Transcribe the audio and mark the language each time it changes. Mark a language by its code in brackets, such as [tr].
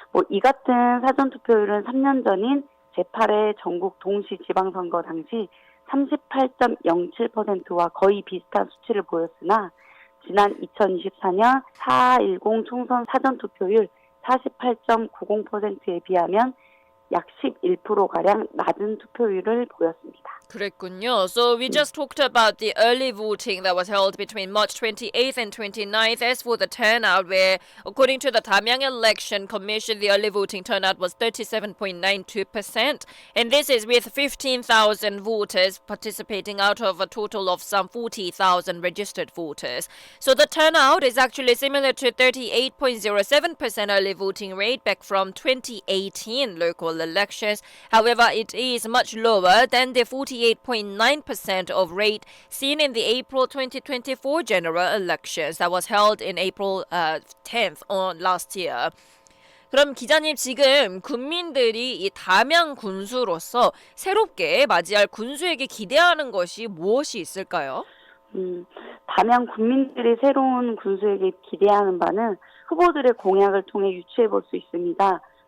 [ko] 이 같은 사전투표율은 3년 전인 제8회 전국 동시지방선거 당시 38.07%와 거의 비슷한 수치를 보였으나, 지난 2024년 4.10 총선 사전투표율 48.90%에 비하면 약 11%가량 낮은 투표율을 보였습니다. 그랬군요. [en] So we just talked about the early voting that was held between March 28th and 29th. As for the turnout, where according to the Damyang Election Commission, the early voting turnout was 37.92%. And this is with 15,000 voters participating out of a total of some 40,000 registered voters. So the turnout is actually similar to 38.07% early voting rate back from 2018 local elections. However, it is much lower than the 48.9% of rate seen in the April 2024 general elections that was held in April 10th on last year. [ko] 그럼 기자님, 지금 군민들이 이 담양 군수로서 새롭게 맞이할 군수에게 기대하는 것이 무엇이 있을까요? 담양 군민들이 새로운 군수에게 기대하는 바는 후보들의 공약을 통해 유추해 볼 수 있습니다.